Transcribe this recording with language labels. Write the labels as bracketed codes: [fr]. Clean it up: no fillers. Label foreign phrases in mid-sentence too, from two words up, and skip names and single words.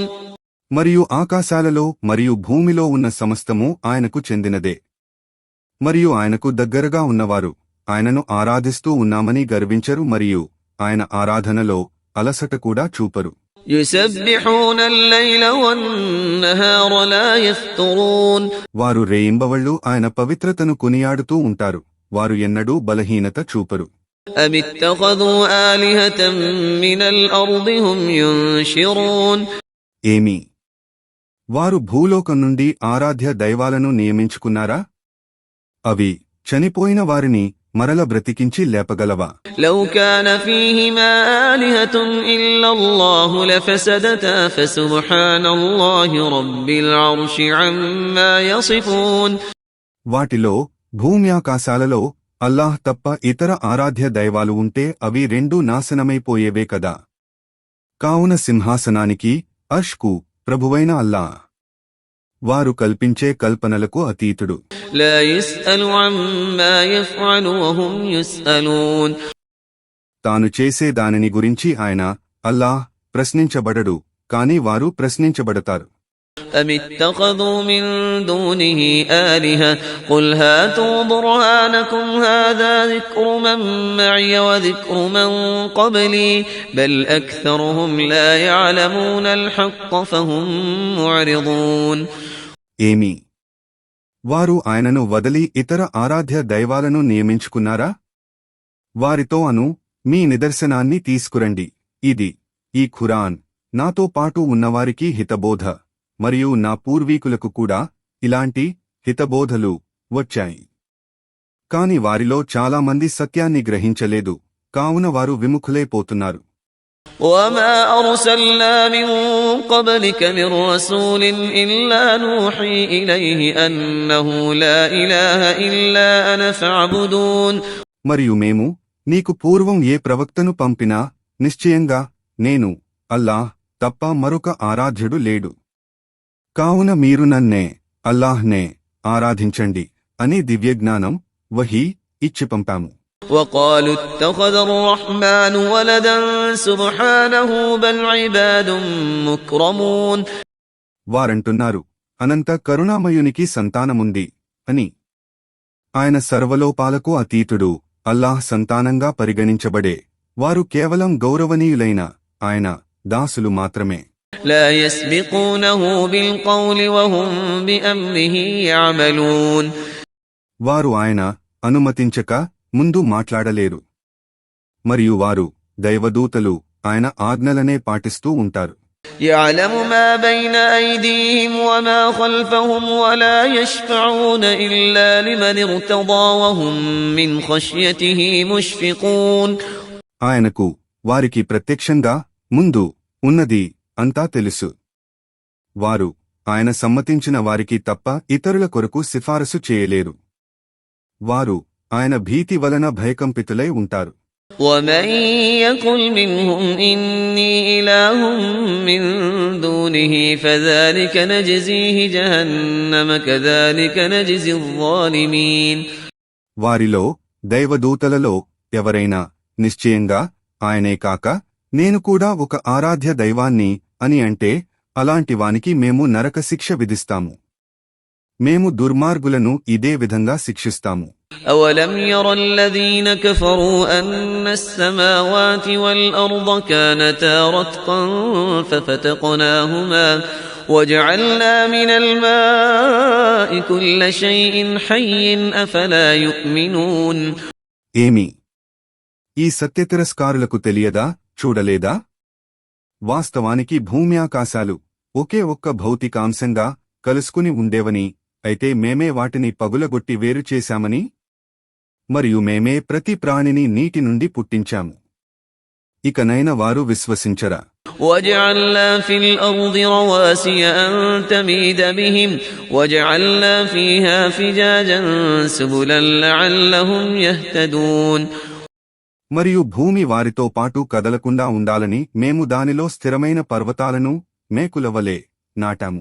[te] మరియు ఆకాశాలలో మరియు భూమిలో ఉన్న సమస్తము ఆయనకు చెందినదే. మరియు ఆయనకు దగ్గరగా ఉన్నవారు ఆయనను ఆరాధిస్తూ ఉన్నామని గర్వించరు మరియు ఆయన ఆరాధనలో అలసట కూడా చూపరు. [ar] يسبحون الليل والنهار لا يفترون. [te] వారు రేయింబవళ్ళు ఆయన పవిత్రతను కొనియాడుతూ ఉంటారు. వారు ఎన్నడూ బలహీనత చూపరు. [ar] أم اتخذوا آلهة من الأرض هم ينشرون. [te] ఏమి, వారు భూలోకం నుండి ఆరాధ్య దైవాలను నియమించుకున్నారా? అవి చనిపోయిన వారిని మరల బ్రతికించి లేపగలవా? [ar] لو كان فيهما آلهة إلا الله لفسدتا فسبحان الله رب العرش عما يصفون. [te] వాటిలో భూమ్యాకాశాలలో అల్లాహ్ తప్ప ఇతర ఆరాధ్య దైవాలు ఉంటే అవి రెండూ నాశనమైపోయేవే కదా. కావున సింహాసనానికి, అర్ష్కు ప్రభువైన అల్లాహ్ వారు కల్పించే కల్పనలకు అతీతుడు. [ar] لا يسأل عما يفعل وهم يسألون. [te] తాను చేసే దానిని గురించి ఆయన, అల్లాహ్, ప్రశ్నించబడడు, కాని వారు ప్రశ్నించబడతారు. [ar] أم اتخذوا من دونه آلهة قل هاتوا برهانكم هذا ذكر من معي وذكر من قبلي بل أكثرهم لا يعلمون الحق فهم معرضون. [te] ఏమి, వారు ఆయనను వదిలి ఇతర ఆరాధ్య దైవాలను నియమించుకున్నారా? వారితో అను, మీ నిదర్శనాన్ని తీసుకురండి. ఇది, ఈ ఖురాన్, నాతో పాటు ఉన్నవారికి హితబోధ, మరియు నా పూర్వీకులకు కూడా ఇలాంటి హితబోధలు వచ్చాయి. కాని వారిలో చాలా మంది సత్యాన్ని గ్రహించలేదు, కావున వారు విముఖులైపోతున్నారు. [ar] وما أرسلنا من قبلك من رسول إلا نوحي إليه أنه لا إله إلا أنا فاعبدون. [te] మరియు మేము నీకు పూర్వం ఏ ప్రవక్తను పంపినా నిశ్చయంగా నేను, అల్లాహ్ తప్ప మరొక ఆరాధ్యుడు లేడు. కావున మీరు నన్నే, అల్లాహ్నే ఆరాధించండి అని దివ్యజ్ఞానం, వహీ ఇచ్చి పంపాము. [ar] وقالوا اتخذ الرحمن ولدا سبحانه بل عباد مكرمون. [te] వారంటున్నారు, అనంత కరుణామయునికి సంతానముంది అని. ఆయన సర్వలోపాలకు అతీతుడు, అల్లాహ్ సంతానంగా పరిగణించబడే వారు కేవలం గౌరవనీయులైన ఆయన దాసులు మాత్రమే. [ar] لا يسبقونه بالقول وهم بأمره يعملون. [te] వారు ఆయన అనుమతించక ముందు మాట్లాడలేరు. మరియు వారు దైవదూతలు ఆయన ఆజ్ఞలనే పాటిస్తూ ఉంటారు. [ar] يعلم ما بين أيديهم وما خلفهم ولا يشفعون إلا لمن ارتضى وهم من خشيته مشفقون. [te] ఆయనకు వారికి ప్రత్యక్షంగా ముందు ఉన్నది అంతా తెలుసు. వారు ఆయన సమ్మతించిన వారికి తప్ప ఇతరుల కొరకు సిఫారసు చేయలేరు. వారు ఆయన భీతి వలన భయకంపితులై ఉంటారు. [ar] ومن يقل منهم إني إله من دونه فذلك نجزيه جهنم كذلك نجزي الظالمين. [te] వారిలో దైవదూతలలో ఎవరైనా నిశ్చయంగా ఆయనే కాక నేను కూడా ఒక ఆరాధ్య దైవాన్ని అని అంటే అలాంటి వానికి మేము నరకశిక్ష విధిస్తాము. మేము దుర్మార్గులను ఇదే విధంగా శిక్షిస్తాము. [ar] أولم ير الذين كفروا أن السماوات والأرض كانتا رتقا ففتقناهما وجعلنا من الماء كل شيء حي أفلا يؤمنون. [te] ఏమి ఈ సత్యతిరస్కారులకు తెలియదా, చూడలేదా? వాస్తవానికి భూమి ఆకాశాలు ఒకే ఒక్క భౌతికాంశంగా కలుసుకుని ఉండేవని, అయితే మేమే వాటిని పగులగొట్టి వేరు చేశామని, మరియు మేమే ప్రతి ప్రాణిని నీటి నుండి పుట్టించాము. ఇకనైన వారు విశ్వసించరా? [ar] وجعلنا في الأرض رواسي أن تميد بهم وجعلنا فيها فجاجا سبلا لعلهم يهتدون. [te] మరియు భూమి వారితో పాటు కదలకుండా ఉండాలని మేము దానిలో స్థిరమైన పర్వతాలను మేకులవలే నాటాము.